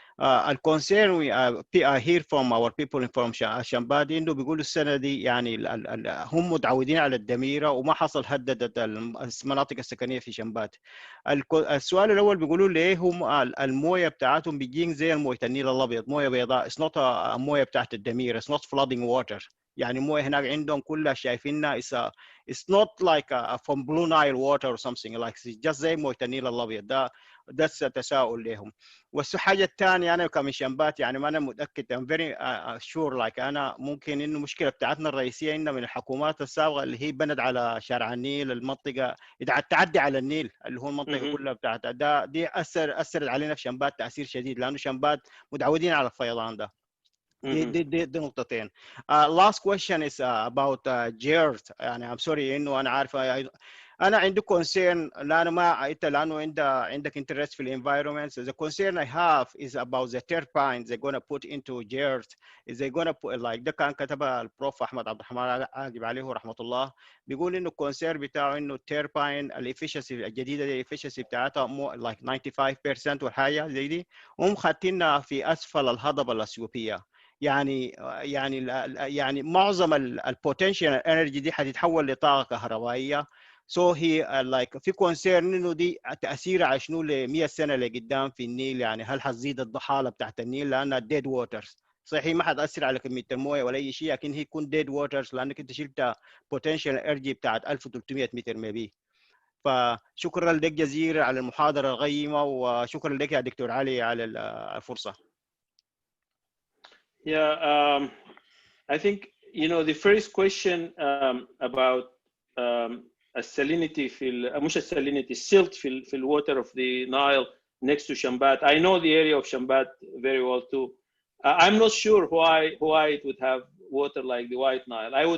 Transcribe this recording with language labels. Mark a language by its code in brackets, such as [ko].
[ar] الكونسيرن [en] I hear from our people from [ar] شمبات إنه بيقولوا السنة دي يعني هم متعودين على الدميرة وما حصل هددت المناطق السكنية في شمبات. السؤال الأول بيقولوا ليه هم الموية بتاعتهم بيجين زي الموية النيل الأبيض، موية بيضاء. [en] It's not [ar] موية بتاعت الدميرة. [en] It's not flooding water. [ar] يعني موية هناك عندهم كلها شايفينها [en] it's not like from Blue Nile water or something like it's just [ar] زي موية النيل الأبيض. ده تساؤل لهم. والحاجة الثانية أنا كمن شمبات يعني ما أنا متأكد [en] I'm very sure like [ar] أنا ممكن إنه مشكلة بتاعتنا الرئيسية إنه من الحكومات السابقة اللي هي بند على شارع النيل، المنطقة تعدي علي النيل اللي هو المنطقة كلها بتاعتها. دي أثرت علينا في شمبات تأثير شديد، لأنه شمبات متعودين على الفيضان ده. دي نقطتين. [en] Last question is about GERT. [ar] يعني [en] I'm sorry [ar] إنه أنا عارف أنا عندي concern لأنه عندك interest في environment. [en] So the concern I have is about the turbines they're going to put into GERT. Is they going to put like [ar] ده كان كتبها البروف أحمد عبد الرحمن عاقب عليه رحمة الله، بيقول إنه concern بتاعه إنه turbine الefficiency الجديدة دي efficiency بتاعتها like 95% والحاجة زي دي، هم خاتينها في أسفل الهضبة الأثيوبية. يعني معظم البوتنشال انرجي دي حتتحول لطاقه كهربائيه. [en] So he like [ar] في كونسيرن انه دي تاثيرها على شنو ل 100 سنه لقدام في النيل. يعني هل حتزيد الضحاله بتاعت النيل لانها ديد ووترز؟ صحيح ما حتاثر على كميه المويه ولا اي شيء، لكن هي تكون ديد ووترز لانك انت شلت بوتنشال انرجي بتاعت 1300 متر مبي. فشكرا لك جزيلا على المحاضره القيمه، وشكرا لك يا دكتور علي على الفرصه. [en] Yeah, I think, you know, the first question about السالينيتي مش السالينيتي silt في الwater of the Nile next to Shambat. I know the area of Shambat very well too. I'm not sure why it would have water like the White Nile.